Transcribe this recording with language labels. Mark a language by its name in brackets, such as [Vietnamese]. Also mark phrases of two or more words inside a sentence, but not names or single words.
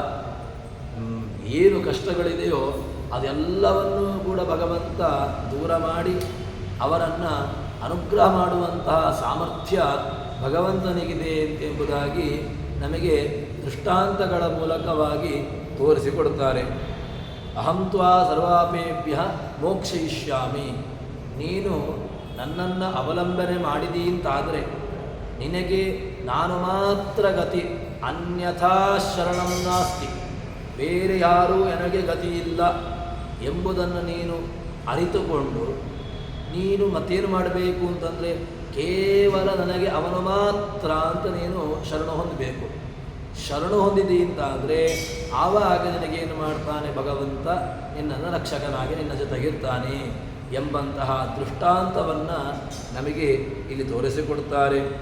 [Kannada] ಏನು ಕಷ್ಟಗಳಿದೆಯೋ ಅದೆಲ್ಲವನ್ನೂ ಕೂಡ ಭಗವಂತ ದೂರ ಮಾಡಿ ಅವರನ್ನು ಅನುಗ್ರಹ ಮಾಡುವಂತಹ ಸಾಮರ್ಥ್ಯ ಭಗವಂತನಿಗಿದೆ ಎಂಬುದಾಗಿ ನಮಗೆ ದೃಷ್ಟಾಂತಗಳ ಮೂಲಕವಾಗಿ ತೋರಿಸಿಕೊಡುತ್ತಾರೆ. [Sanskrit] ಅಹಂ ತ್ವಾ ಸರ್ವಾಪೇಭ್ಯ ಮೋಕ್ಷಯಿಷ್ಯಾಮಿ. [Kannada] ನೀನು ನನ್ನನ್ನು ಅವಲಂಬನೆ ಮಾಡಿದಿ ಅಂತಾದರೆ ನಿನಗೆ ನಾನು ಮಾತ್ರ ಗತಿ, [Sanskrit] ಅನ್ಯಥಾ ಶರಣಂ ನಾಸ್ತಿ, [Kannada] ಬೇರೆ ಯಾರೂ ನನಗೆ ಗತಿ ಇಲ್ಲ ಎಂಬುದನ್ನು ನೀನು ಅರಿತುಕೊಂಡು ನೀನು ಮತ್ತೇನು ಮಾಡಬೇಕು ಅಂತಂದರೆ ಕೇವಲ ನನಗೆ ಅವನು ಮಾತ್ರ ಅಂತ ನೀನು ಶರಣು ಹೊಂದಬೇಕು. ಶರಣು ಹೊಂದಿದಿ ಅಂತಾದರೆ ಆವಾಗ ನಿನಗೇನು ಮಾಡ್ತಾನೆ ಭಗವಂತ, ನಿನ್ನನ್ನು ರಕ್ಷಕನಾಗಿ ನಿನ್ನ ಜೊತೆಗಿರ್ತಾನೆ ಎಂಬಂತಹ ದೃಷ್ಟಾಂತವನ್ನು ನಮಗೆ ಇಲ್ಲಿ ತೋರಿಸಿಕೊಡ್ತಾರೆ.